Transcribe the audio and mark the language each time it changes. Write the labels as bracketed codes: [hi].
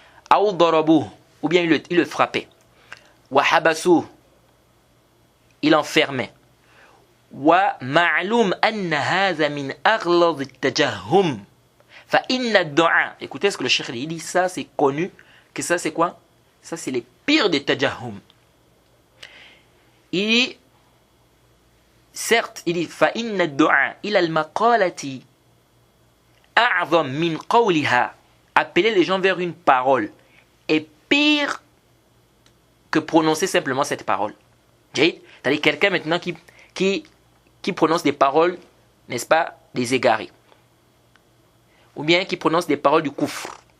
[ar] أَوْ ضَرَبُوهُ, [fr] ou bien il le frappait. [ar] وَحَبَسُوهُ, [fr] il enfermait. [ar] وَمَعْلُومْ أَنَّ هَذَا مِنْ أَغْلَظِ التَّجَهُّمْ فَإِنَّ الدُّعَاء. [fr] Écoutez ce que le cheikh dit, ça c'est connu, que ça c'est quoi? Ça c'est les pires des tajahhum. Il dit, certes, il dit [ar] فَإِنَّ الدُّعَاء إِلَى الْمَقَالَةِ أَعْظَمْ مِنْ قَوْلِهَا. [fr] Appeler les gens vers une parole est pire que prononcer simplement cette parole. C'est-à-dire quelqu'un maintenant qui prononce des paroles, n'est-ce pas, des égarés. Ou bien qui prononce des paroles du koufr.